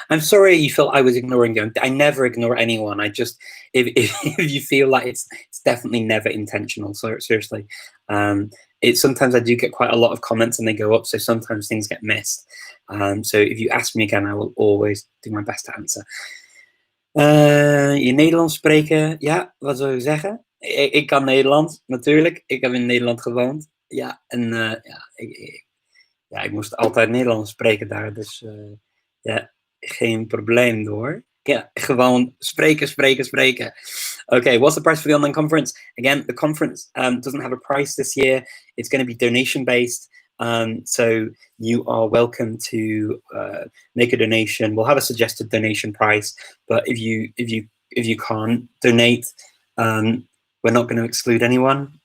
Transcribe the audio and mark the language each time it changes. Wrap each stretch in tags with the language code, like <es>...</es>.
<en>I'm sorry you felt I was ignoring you. I never ignore anyone. I just, if you feel like it's definitely never intentional. So seriously, sometimes I do get quite a lot of comments and they go up, so sometimes things get missed. So if you ask me again, I will always do my best to answer.</en> <nl>In Nederlands spreken, ja, wat zou ik zeggen? Ik kan Nederlands, natuurlijk. Ik heb in Nederland gewoond. Ja, en ik moest altijd Nederlands spreken daar, dus ja, geen probleem hoor. Ja, gewoon spreken.</nl> <en>Okay, what's the price for the online conference? Again, the conference doesn't have a price this year. It's going to be donation-based. So you are welcome to make a donation. We'll have a suggested donation price, but if you can't donate, we're not going to exclude anyone.</en>